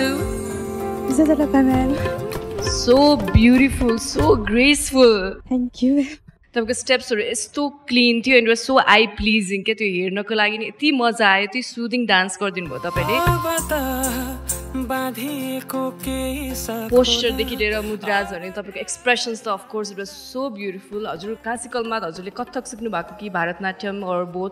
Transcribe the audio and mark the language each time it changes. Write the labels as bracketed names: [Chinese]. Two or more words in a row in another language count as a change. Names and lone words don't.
[English] Jojo Lopaman. So beautiful, so graceful. Thank you. [Nepali] तपाईँको स्टेप्सहरू यस्तो क्लिन थियो [English] and was so eye pleasing [Nepali] के त्यो हेर्नको लागि नि यति मजा आयो यति [English] soothing dance [Nepali] गरिदिनु भयो तपाईँले पोस्चरदेखि लिएर मुद्राजहरू तपाईँको एक्सप्रेसन्स त [English] of course it was so beautiful [Nepali] हजुर क्लासिकलमा हजुरले कथक सिक्नु भएको कि भारतनाट्यम [English] or both